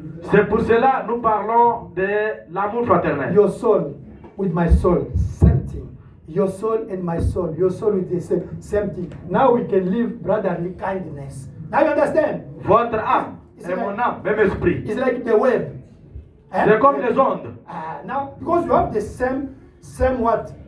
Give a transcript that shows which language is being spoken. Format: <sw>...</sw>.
<fr>C'est pour cela que nous parlons de l'amour fraternel.</fr> <en>Your soul with my soul, same thing. Your soul and my soul, your soul with the same thing. Now we can live brotherly kindness. Now you understand?</en> <fr>Votre âme et mon âme, même esprit.</fr> <en>It's like the web.</en> <fr>C'est comme les ondes.</fr> <en>Now, because you have the same what?</en>